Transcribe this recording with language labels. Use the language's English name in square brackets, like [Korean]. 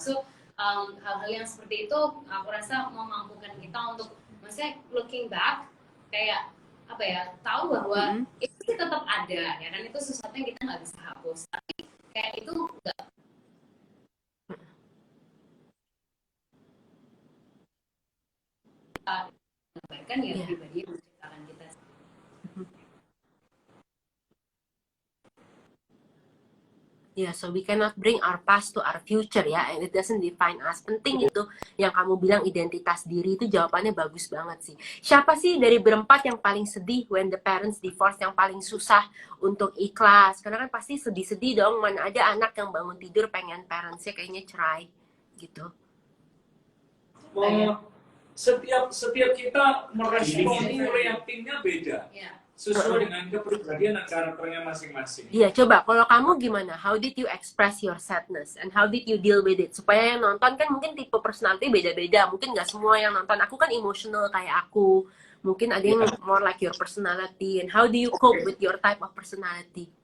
[Indonesian] So hal-hal yang seperti itu aku rasa memampukan kita untuk maksudnya [English] looking back [Indonesian] kayak apa ya, tahu bahwa itu tetap ada ya kan, itu sesuatu yang kita nggak bisa hapus, tapi kayak itu nggak menggambarkan ya pribadi yang menciptakan kita. [English] Yeah, so we cannot bring our past to our future ya, and it doesn't define us. [Indonesian] Penting itu yang kamu bilang identitas diri, itu jawabannya bagus banget sih. Siapa sih dari berempat yang paling sedih [English] when the parents divorce, [Indonesian] yang paling susah untuk ikhlas? Karena kan pasti sedih-sedih dong, mana ada anak yang bangun tidur pengen parentsnya kayaknya cerai gitu. Setiap kita meresponi reaktifnya beda. Sesuai dengan kepribadian dan karakternya masing-masing. Iya, coba kalau kamu gimana? [English] How did you express your sadness and how did you deal with it? [Indonesian] Supaya yang nonton kan mungkin tipe personality beda-beda. Mungkin nggak semua yang nonton aku kan emotional kayak aku. Mungkin ada yang [English] more like your personality. And how do you cope with your type of personality?